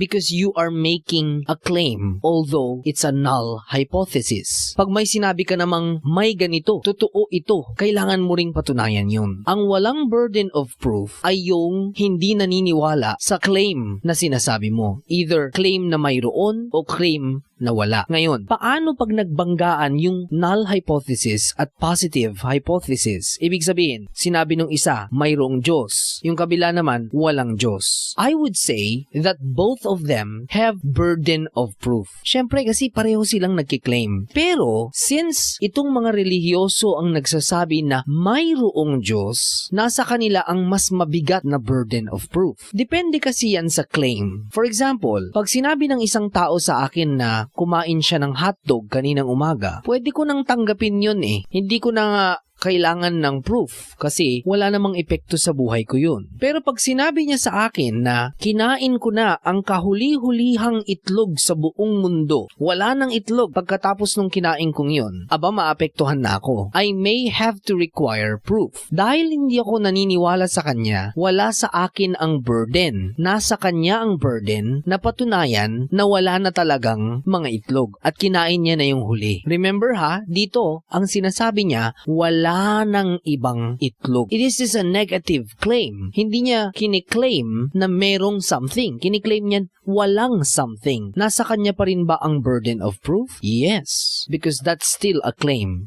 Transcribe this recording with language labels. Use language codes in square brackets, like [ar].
[en] Because you are making a claim, although it's a null hypothesis. [tl] Pag may sinabi ka namang may ganito, totoo ito, kailangan mo ring patunayan yun. Ang walang burden of proof ay yung hindi naniniwala sa claim na sinasabi mo. Either claim na mayroon o claim na wala. Ngayon, paano pag nagbanggaan yung null hypothesis at positive hypothesis? Ibig sabihin, sinabi nung isa, mayroong Diyos. Yung kabila naman, walang Diyos. [en] I would say that both of them have burden of proof. [tl] Siyempre kasi pareho silang nagkiklaim. Pero, since itong mga relihiyoso ang nagsasabi na mayroong Diyos, nasa kanila ang mas mabigat na burden of proof. Depende kasi yan sa claim. For example, pag sinabi ng isang tao sa akin na kumain siya ng hotdog kaninang umaga, pwede ko nang tanggapin yun eh. Hindi ko na kailangan ng proof kasi wala namang epekto sa buhay ko yun. Pero pag sinabi niya sa akin na kinain ko na ang kahuli-hulihang itlog sa buong mundo, wala nang itlog pagkatapos nung kinain kong yun, aba maapektuhan na ako. [en] I may have to require proof. [tl] Dahil hindi ako naniniwala sa kanya, wala sa akin ang burden. Nasa kanya ang burden na patunayan na wala na talagang mga itlog at kinain niya na yung huli. Remember dito ang sinasabi niya, wala ng ibang itlog. [en] It is just a negative claim. [tl] Hindi niya kiniklaim na merong something. Kiniklaim niya walang something. Nasa kanya pa rin ba ang burden of proof? Yes. [en] Because that's still a claim.